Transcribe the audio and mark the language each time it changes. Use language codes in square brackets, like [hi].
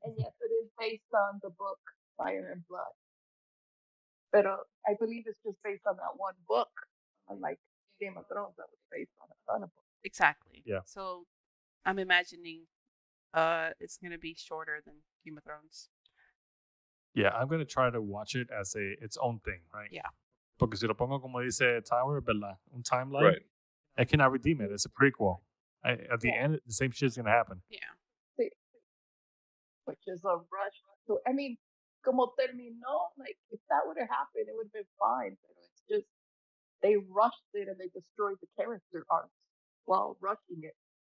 [en] And yes, it is based on the book Fire and Blood. But I believe it's just based on that one book, unlike Game of Thrones that was based on a ton of books. Exactly. Yeah. So I'm imagining it's gonna be shorter than Game of Thrones. Yeah, I'm gonna try to watch it as its own thing, right? Yeah. [es] Porque si lo pongo como dice Tower, ¿verdad? Un timeline. [en] Right. I cannot redeem it. It's a prequel. At the Yeah. end, the same shit's gonna happen. Yeah. Which is a rush. So I mean, [es] como terminó, [en] like if that would have happened, it would have been fine. But it's just they rushed it and they destroyed the character arcs while rushing it.